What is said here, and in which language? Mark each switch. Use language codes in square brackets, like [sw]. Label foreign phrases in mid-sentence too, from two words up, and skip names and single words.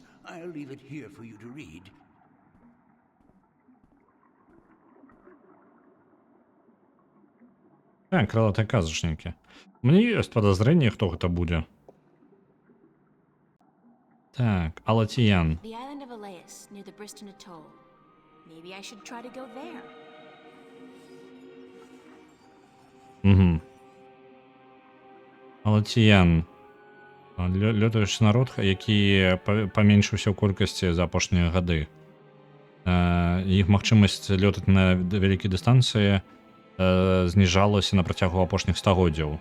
[en] I'll leave it here for you to read. [be] Так, крылатыя казачнікі. Мне ёсць падазрэнне, хто гэта будзе. Так, Алатіян. [en] The island of Elias, near the Briston Atoll. Maybe I should try to go there. [be] Алатіян. Лётаючы народ, які паменшыўся ў колькасці за апошнія гады. Іх магчымасць лётаць на вялікай дыстанцыі зніжалася на працягу апошніх стагоддзяў.